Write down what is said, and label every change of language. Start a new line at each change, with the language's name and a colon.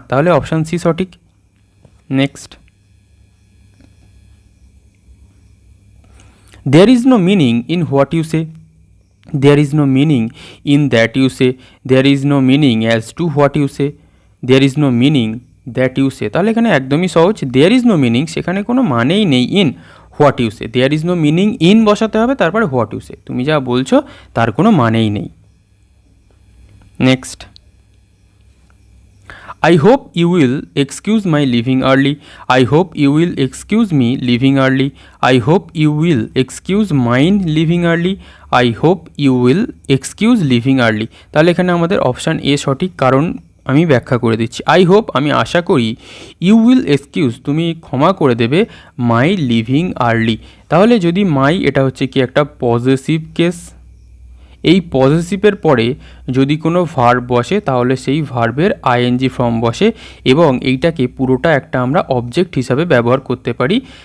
Bangla: তাহলে option C সঠিক।
English: Next, there is no meaning in what you say, there is no meaning in that you say, there is no meaning as to what you say, there is no meaning that you say.
Bangla: তাহলে এখানে একদমই সহজ,
English: there is no meaning,
Bangla: সেখানে কোনো মানেই নেই
English: in what you say,
Bangla: there is no meaning in বসাতে হবে, তারপরে হোয়াট ইউ সে, তুমি যা বলছো তার কোনো মানেই নেই।
English: Next, I hope you will excuse my leaving early, I hope you will excuse me leaving early, I hope you will excuse mine leaving early, I hope you will excuse leaving early।
Bangla: তাহলে এখানে আমাদের option A সঠিক, কারণ আমি ব্যাখ্যা করে দিচ্ছি।
English: I hope,
Bangla: আমি আশা করি,
English: you will excuse,
Bangla: তুমি ক্ষমা করে দেবে,
English: My leaving early.
Bangla: তাহলে যদি মাই, এটা হচ্ছে কি একটা পজেসিভ কেস, এই পজেসিভের পরে যদি কোনো ভার্ব বসে তাহলে সেই ভার্বের আইএনজি ফর্ম বসে, এবং এইটাকে পুরোটা একটা আমরা অবজেক্ট হিসাবে ব্যবহার করতে পারি।